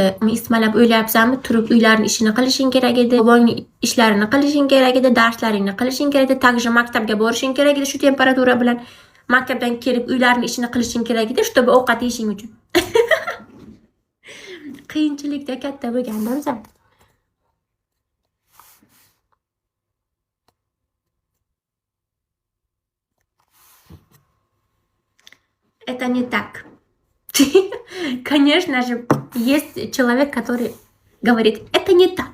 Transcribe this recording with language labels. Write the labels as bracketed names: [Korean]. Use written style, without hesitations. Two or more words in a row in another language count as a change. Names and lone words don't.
[Uzbek] Ismalab o'ylayapsanmi, turib uylarni ishini qilishing kerak edi, bobongning ishlarini qilishing kerak edi, darslaringni qilishing kerak edi, takже maktabga borishing kerak edi shu temperatura bilan. Maktabdan kelib uylarni ishini qilishing kerak edi, чтобы ovqat yeyishing uchun. Qiyinchilikda katta bo'lgandim sen. [Russian] Это не так. Конечно же, есть человек, который говорит, это не так.